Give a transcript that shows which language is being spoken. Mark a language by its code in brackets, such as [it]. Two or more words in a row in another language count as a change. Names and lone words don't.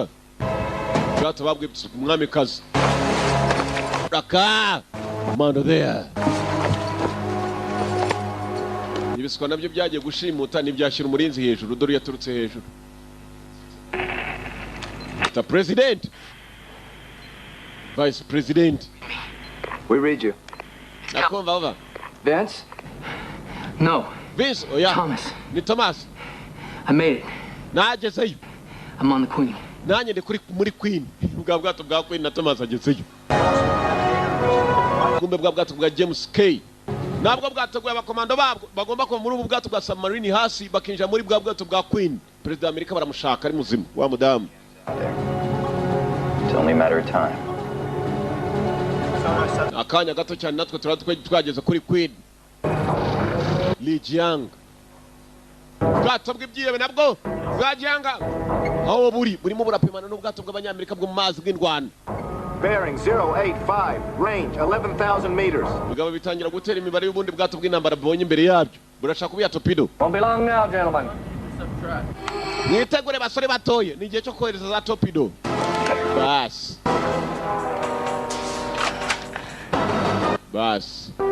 [rw] Bwato babwe umwami kazi. Raka Mando there. Ibiswa nabyo byagiye gushimuta n'ibyashyira umurinzi hejuru dore yaturutse hejuru. [en] The President. Vice President. We read you. [rw] Nakumva over. [en] Vince? No. Vince, oh yeah. Thomas. [rw] Ni Thomas. [en] I made it. [rw] Nagezeyo. [en] I'm on the Queen. [rw] Nanye ndi kuri muri Queen. Bwa bwato bwa Queen na Thomas agezeyo. Kumbe bwa bwato bwa James K. Nabwo bwato bwa bakomando babwo bagomba kuva muri ubu bwato bwa submarine hasi bakinjira muri bwa bwato bwa Queen. President wa Amerika baramushaka ari muzima wa mudamu. [en] It's only a matter of time. [rw] Akanya gato cyane natwe twageze kuri Queen. Yanga. Bwato bw'ibyiyebe nabwo bwa Yanga. Aho burimo burapimana n'ubwato bw'abanyamerika bwo mu mazi bw'indwana. [en] Bearing 085, range 11,000 meters. [rw] Bigaba bitangira gutera imibare y'ubundi bwato bw'intambara bwonye imbere yabyo. Burashaka kubiya torpedo. [en] Won't be long now, gentlemen. [rw] Mwitegure basore batoye ni igihe cyo kohereza za torpedo. Bas. Bas.